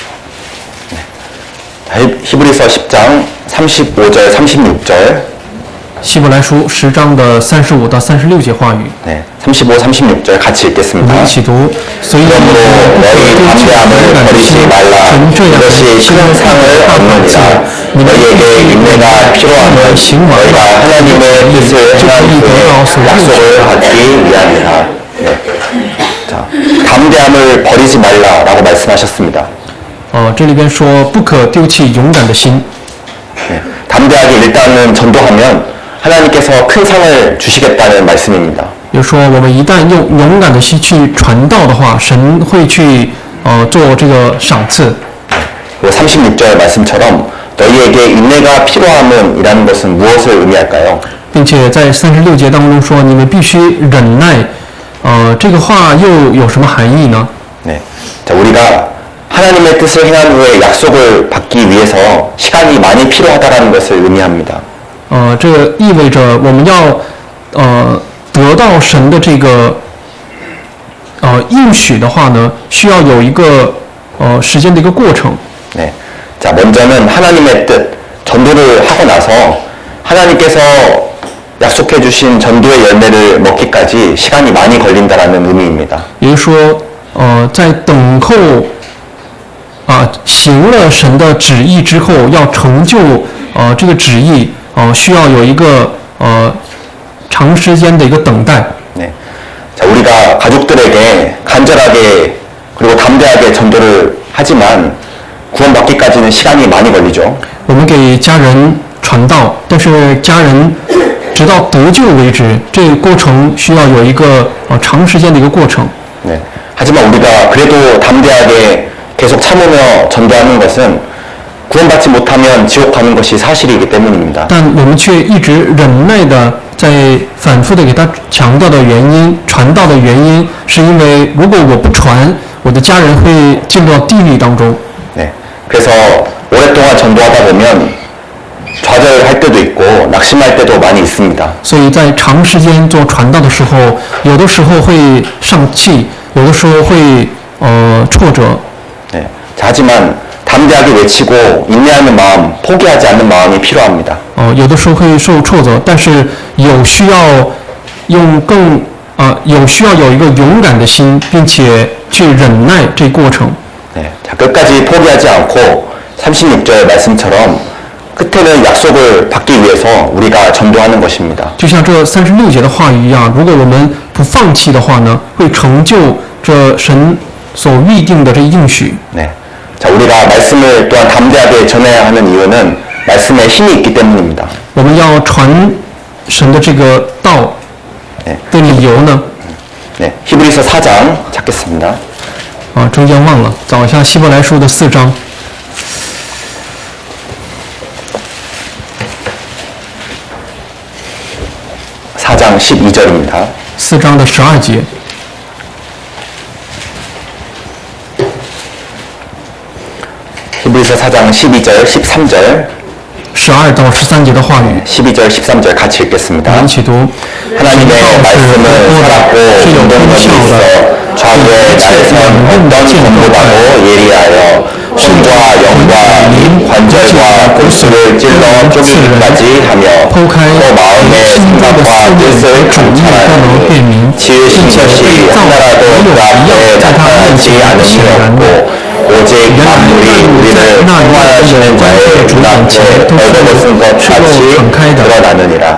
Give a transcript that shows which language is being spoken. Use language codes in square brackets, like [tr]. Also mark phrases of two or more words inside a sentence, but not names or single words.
[ko] 히브리서 10장 35절 36절 [zh] 希伯来书10章的35到36节话语， [ko] 네, 35, 36절 같이 [zh] 我 [ko] 읽겠습니다. [zh] 们一起读。所以你们 [ko] 그러므로 [zh] 不可 [ko] 너희 [zh] 丢弃勇 [ko] 담대함을 [zh] 敢的心， [ko] 버리지 말라. [zh] 神这样 [ko] 이것이 신앙상을 [zh] 大宝剑 [ko] 얻느니라. ， [zh] 你们 [ko] 너희에게 인내가 필요하면 [zh] 行完 [ko] 너희가 [zh] 了， [ko] 하나님의 뜻을 [zh] 就可 [ko] 행한 [zh] 以得到 [ko] 후에 [zh] 所应许。 [ko] 약속을 받기 위함이라. 네. 자, 담대함을 버리지 말라라고 말씀하셨습니다. [zh] 这里边说不可丢弃勇敢的心。 [ko] 네. 담대하게 일단은 전도하면 하나님께서 큰 상을 주시겠다는 말씀입니다. [zh] 比如说，我们一旦用勇敢的心去传道的话，神会去做这个赏赐。 [ko] 그리고 36절 말씀처럼 너희에게 인내가 필요함은 이라는 것은 무엇을 의미할까요? [zh] 并且在36节当中说，你们必须忍耐。这个话又有什么含义呢？ [ko] 네. 자, 우리가 하나님의 뜻을 행한 후에 약속을 받기 위해서 시간이 많이 필요하다는 것을 의미합니다. [zh] 这个意味着我们要得到神的这个应许的话呢，需要有一个时间的一个过程。 [ko] 네. 자, 먼저는 하나님의 뜻, 전도를 하고 나서 하나님께서 약속해 주신 전도의 열매를 먹기까지 시간이 많이 걸린다라는 의미입니다. [zh] 也就是说，在等候行了神的旨意之后，要成就这个旨意，需要有一个长时间的一个等待。 [ko] 네. 자, 우리가 가족들에게 간절하게 그리고 담대하게 전도를 하지만 구원받기까지는 시간이 많이 걸리죠. [zh] 我们给家人传道，但是家人直到得救为止，这个过程需要有一个长时间的一个过程。 [ko] 네. 하지만 우리가 그래도 담대하게 계속 참으며 전도하는 것은 구원받지 못하면 지옥 가는 것이 사실이기 때문입니다. [zh] 但我们却一直忍耐的在反复的给他强调的原因，传道的原因，是因为如果我不传，我的家人会进入到地狱当中。 [ko] 네. 그래서 오랫동안 전도하다 보면 좌절할 때도 있고 낙심할 때도 많이 있습니다. [zh] 所以在长时间做传道的时候，有的时候会上气，有的时候会挫折。 [ko] 네. 자, 하지만 담대하게 외치고 인내하는 마음, 포기하지 않는 마음이 필요합니다. [zh] 有的时候会受挫折，但是有需要有一个勇敢的心，并且去忍耐这过程。 [ko] 네. 자, 끝까지 포기하지 않고 36절 말씀처럼 끝에는 약속을 받기 위해서 우리가 전도하는 것입니다. [zh] 就像这36节的话语一样，如果我们不放弃的话呢，会成就这神所预定的这应许。 [ko] 네. 자, 우리가 말씀을 또한 담대하게 전해야 하는 이유는 말씀에 힘이 있기 때문입니다. [zh] 我们要传神的这个道的理由呢？ [ko] 네. 히브리서 4장 찾겠습니다. [zh] 中间忘了，找一下希伯来书的4章。 [ko] 4장 12절입니다. [zh] 4 章的12节。 [ko] 히브리서 4장 12절, 13절, [zh] 12 到13节的话语， [ko] 12절, 13절 같이 [zh] 我 [ko] 읽겠습니다. [zh] 们一起读。 [ko] 하나님의 말씀은 살았고 운동력이 있어 좌우의 날선 어떤 검보다도 예리하여 손과 영과 및 관절과 골수를 찔러 쪼개기까지 하며 또 마음의 생각과 뜻을 감찰하니 지으신 것이 하나라도 그 앞에 나타나지 않으시었고 오직 만물이 우리를 통화하시는 자의 눈앞에 벌거벗은 것 같이 드러나느니라.